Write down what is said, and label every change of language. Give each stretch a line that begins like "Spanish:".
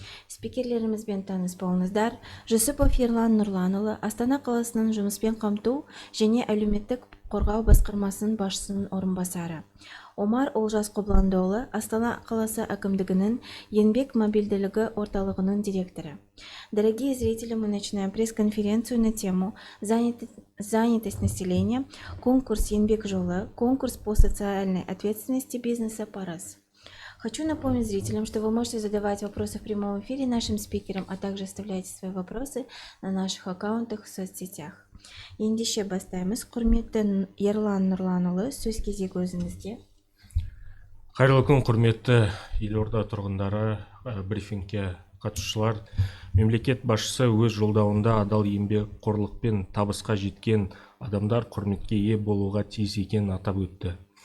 Kazakh: Спикерлерімізбен таныс болыңыздар. Жүсіпов Ерлан Нұрланұлы, Астана қаласының жұмыспен қамту және әлеуметтік қорғау басқармасының басшысының орынбасары. Омар Олжас Қобландыұлы, Астана қаласы әкімдігінің еңбек мобильділігі орталығының директоры.
Russian: Дорогие зрители, мы начинаем пресс-конференцию на тему «Занятость населения. Конкурс еңбек жолы. Конкурс по социальной ответственности бизнеса парыз». Хочу напомнить зрителям, что вы можете задавать вопросы в прямом эфире нашим спикерам, а также оставляйте свои вопросы на наших аккаунтах в соцсетях.
Kazakh: Ендеше бастаймыз. Құрметті Ерлан Нұрланұлы, сөз кезегі өзіңізде. Қайырлы күн, құрметті елорда тұрғындары, брифингке қатысушылар. Мемлекет басшысы өз жолдауында адал еңбекқорлықпен табысқа жеткен адамдар құрметке ие болуға тиіс екенін атап өтті.